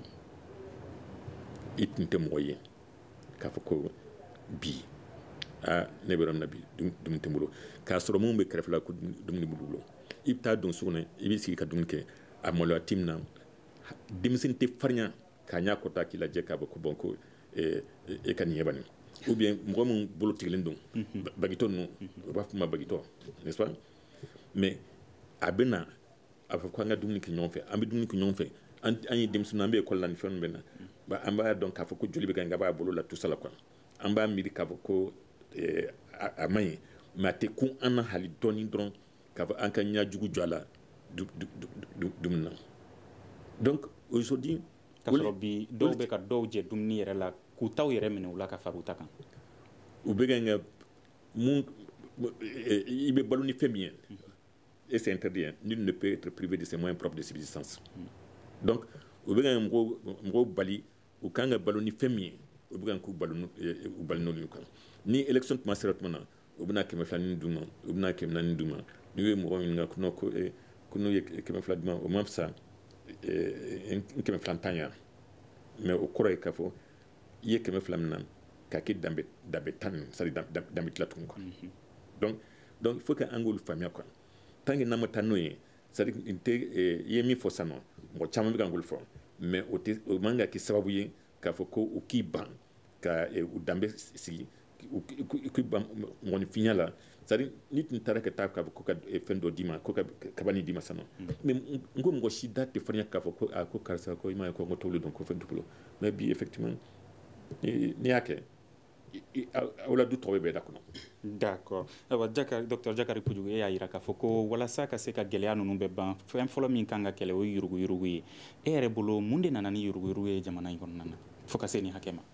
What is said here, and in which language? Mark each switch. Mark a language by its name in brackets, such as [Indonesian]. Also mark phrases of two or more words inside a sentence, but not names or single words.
[Bambara] i tun tɛ mɔgɔ ye k'a fɔ ko bi ne bɛ yɔrɔ min na bi dumuni tɛ n bolo k'a sɔrɔ minnu bɛ kɛrɛfɛ la ko dumuni b'u bolo i bɛ taa don sugu kɔnɔ i bɛ sigi ka dumuni kɛ a maloya ti min na denmisɛnnin tɛ farinya k'a ɲɛ kɔta k'i lajɛ k'a bɔ ko bɔn ko e ka nin ye bani [French] ou bien [Bambara] mɔgɔ min bolo tigɛlen don bagitɔ ninnu u b'a fɔ ma bagitɔ [French] n'est-ce pas mais [Bambara] a bɛ na a fɔ ko an ka dumuni kɛ ɲɔgɔn fɛ an bɛ dumuni kɛ ɲɔgɔn fɛ an ye denmisɛnninw an bɛ ekɔli la ni fɛn bɛ na an b'a dɔn k'a fɔ ko joli bɛ ka b'a bolo la [French] tout ça [Bambara] la quoi an b'a miiri k'a fɔ ko a man ɲi mais a tɛ kun an na hali dɔɔnin dɔrɔn k'a fɔ an ka ɲɛjugu jɔ a la dumuni na [French] donc aujourd'hui [Bambara] k'a sɔrɔ bi dɔw bɛ ka dɔw jɛ dumuni yɛrɛ la k'u taw yɛrɛ minɛ u la ka fara u ta kan u bɛ ka mun i bɛ balo ni fɛn min ye [French] et c'est interdit nul ne peut être privé de ses moyens propres de subsistance donc [Bambara] u bɛ ka mɔgɔw bali u kan ka balo ni fɛn min ye u bɛ ka k'u balo n'olu kan ni élection tuma sera tuma na u bɛna 200 d'u ma u bɛna 400 d'u ma n'u ye mɔgɔ ɲininka ko n'u ye 200 d'u ma o ma fisa 200 tan ya mais o kɔrɔ ye k'a fɔ i ye 200 min na k'a kɛ danbe tan [French] c'est à dire [Bambara] danbe tila tugun [French] quoi donc il faut que [Bambara] an k'olu faamuya [French] quoi tant [Bambara] que n'an ma taa n'o ye [French] c'est à dire [Bambara] i ye min fɔ sisan nɔ mɔgɔ caman bɛ ka k'olu fɔ mais o man ka kɛ sababu ye k'a fɔ ko u k'i ban ka u danbe sigi k'i ban mɔgɔninfinya la [French] c'est à dire [Bambara] ni tun taara ka taa k'a fɔ ko ka fɛn dɔ d'i ma ko ka kabani d'i ma sisan nɔ mais n ko mɔgɔ si da tɛ farinya k'a fɔ ko karisa ko i m'a ye ko n ka t'olu dɔn ko fɛn t'u bolo mais bi effectivement n'i y'a kɛ aw la du tɔgɔ bɛ bɛɛ da kɔnɔ. d'accord ayiwa Dr Jakari Kojugu e y'a jira k'a fɔ ko walasa ka se ka gɛlɛya ninnu bɛɛ ban fɛn fɔlɔ min kan ka kɛlɛ o ye yuruguyurugu ye e yɛrɛ bolo mun de nana ni yuruguyurugu ye jamana in kɔnɔna na fo ka se nin hakɛ ma.